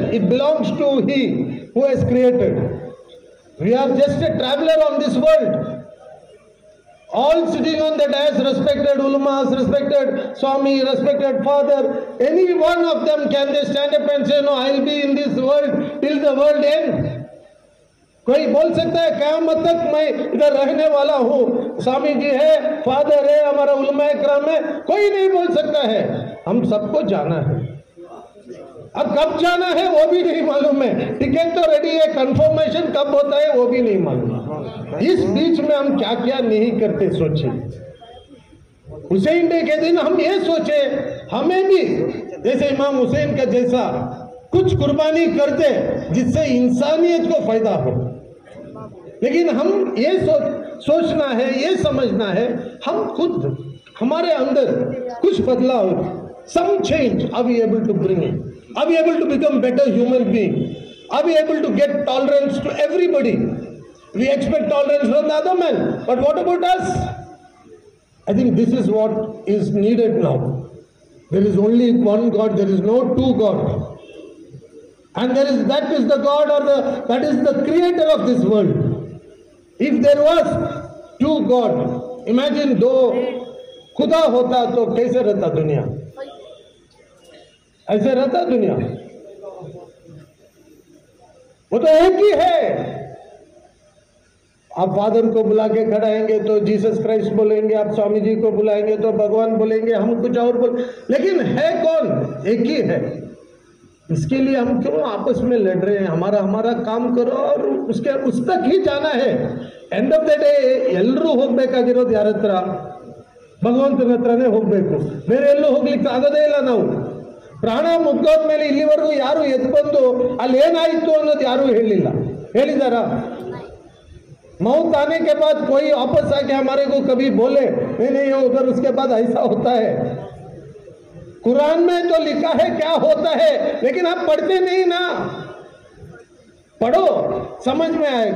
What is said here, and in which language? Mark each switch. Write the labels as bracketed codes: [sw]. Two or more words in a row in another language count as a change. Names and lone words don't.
[en] It belongs to He who has created. We are just a traveler on this world. All sitting on the dais, respected ulamas, respected Swami, respected father, any one of them, can they stand up and say, no, I'll be in this world till the world end? [hi] कोई बोल सकता है क़यामत तक मैं इधर रहने वाला हूँ? स्वामी जी है, फादर है, हमारा उलमा इकराम है, कोई नहीं बोल सकता है। हम सबको जाना है। अब कब जाना है वो भी नहीं मालूम है। टिकट तो रेडी है, कंफर्मेशन कब होता है वो भी नहीं मालूम। इस बीच में हम क्या क्या नहीं करते सोचे। हुसैन डे के दिन हम ये सोचे, हमें भी जैसे इमाम हुसैन का जैसा कुछ कुर्बानी कर दे जिससे इंसानियत को फायदा हो। लेकिन हम ये सोचना है, ये समझना है, हम खुद हमारे अंदर कुछ बदलाव, [en] some change, are we able to bring it? Are we able to become better human being? Are we able to get tolerance to everybody? We expect tolerance from the other men, but what about us? I think this is what is needed now. There is only one God, there is no two gods. And that is the God or that is the creator of this world. If there was two gods, imagine [hi] दो खुदा होता तो कैसे रहता दुनिया? ऐसे रहता दुनिया? वो तो एक ही है। आप फादर को बुला के खड़ाएंगे तो जीसस क्राइस्ट बोलेंगे, आप स्वामी जी को बुलाएंगे तो भगवान बोलेंगे, हम कुछ और लेकिन है कौन? एक ही है। इसके लिए हम क्यों आपस में लड़ रहे हैं? हमारा काम करो और उस तक ही जाना है। [en] end of the day [kn] ಎಲ್ಲರೂ ಹೋಗಬೇಕಾಗಿರೋದು ಯಾರ ಹತ್ರ? ಭಗವಂತನ ಹತ್ರನೇ ಹೋಗಬೇಕು, ಬೇರೆ ಎಲ್ಲೂ ಹೋಗ್ಲಿಕ್ಕೆ ಆಗೋದೇ ಇಲ್ಲ ನಾವು। ಪ್ರಾಣ ಮುಗ್ದೋದ ಮೇಲೆ ಇಲ್ಲಿವರೆಗೂ ಯಾರು ಎದ್ದು ಬಂದು ಅಲ್ಲಿ ಏನಾಯಿತು ಅನ್ನೋದು ಯಾರೂ ಹೇಳಿದಾರಾ? [hi] मौत आने के बाद कोई वापस आके हमारे को कभी बोले नहीं उधर उसके बाद ऐसा होता है? कुरान में तो लिखा है क्या होता है, लेकिन आप पढ़ते नहीं ना। पढ़ो, समझ में आएगा।